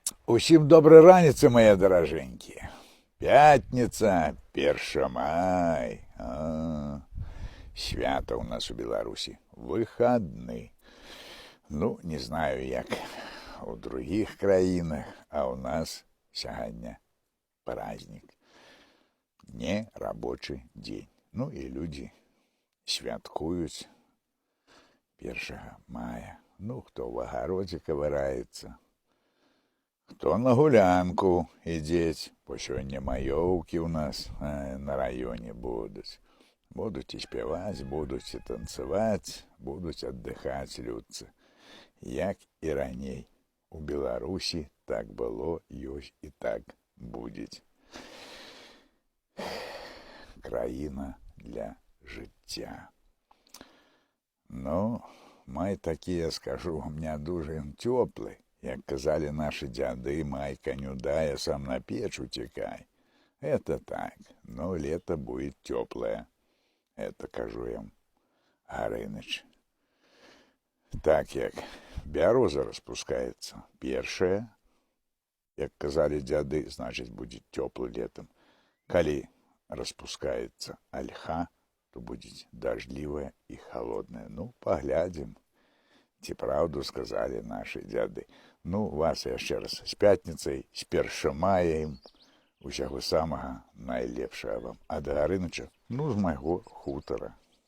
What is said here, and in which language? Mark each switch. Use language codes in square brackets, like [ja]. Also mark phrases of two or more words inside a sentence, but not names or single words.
[be] Усім доброй раніцы, мае даражэнькія. Пятніца, 1 май. Свята у нас у Беларусі. Выходны. Ну, не знаю, як у других краінах, а у нас сягоння праздник. Не рабочий дзень. Ну і людзі святкуюць 1 мая. Ну, хто в агародзе кавыраецца, хто на гулянку ідзець, бо сёння маёўкі ў нас на раёне будуць. Будуць і спяваць, будуць і танцаваць, будуць аддыхаць людцы. Як і раней. У Беларусі так было, ёсць і так будзе. Краіна для жыцця. Ну, май такі, я скажу вам, не дуже ён цёплы. Як казали наши дзяды, май коню дай, а сам на печь утекай. [ru] Это так, но лето будет теплое. [be] Это кажу я вам, Гарыныч. Так як бяроза распускается першая, як казали дзяды, [ru] значит будет теплый летом. Калі распускается ольха, то будет дождливая и холодная. Ну, поглядим. [be] Ці правду сказали наши дзяды. Ну, вас яшчэ раз з пятніцай, з 1 мая ім. Усяго самага найлепшага вам. А да Гарыныча, ну, з майго хутара.